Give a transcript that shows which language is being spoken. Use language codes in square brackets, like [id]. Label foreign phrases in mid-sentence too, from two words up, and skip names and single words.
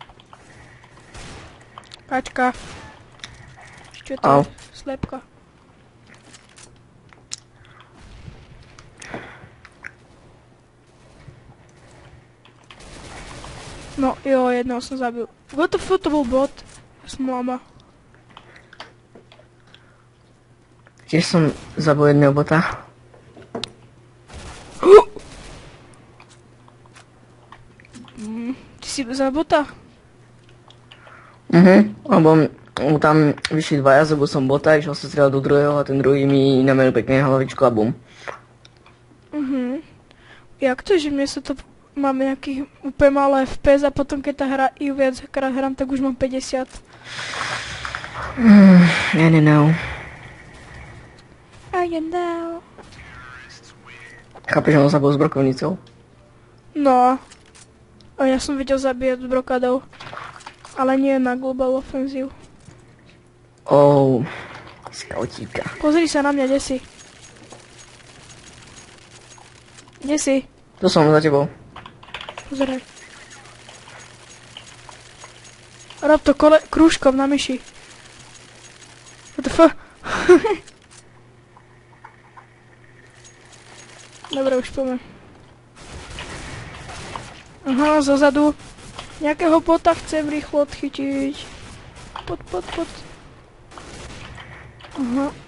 [sk] Kačka. Čo to je? Slepka. No, jo, jedného som zabil. [en] What the fuck, [sk] to bol bot. Ja som lama. Tiež som zabil jedného bota. Ty si za bota? Lebo tam vyšli dvaja, zabil som bota, išiel sa strieľať do druhého a ten druhý mi namenil pekne hlavičku a bum. Jak to, že mne sa to... Mám nejakých úplne malé FPS a potom keď tá hra i viackrát hrám, tak už mám 50. [en] I don't know. I don't know. [sk] Chápeš, že on zabil s brokovnicou? No. A ja som videl zabíjať s brokadou. Ale nie na Global Offensive. Skautíka. Pozri sa na mňa, kde si? Kde si? Tu som za tebou. Pozeraj. Rob to krúžkom na myši. [en] What the fuck? [sk] Dobre, už poďme. Aha, zozadu. Nejakého bota chcem rýchlo odchytiť. Pod. Aha.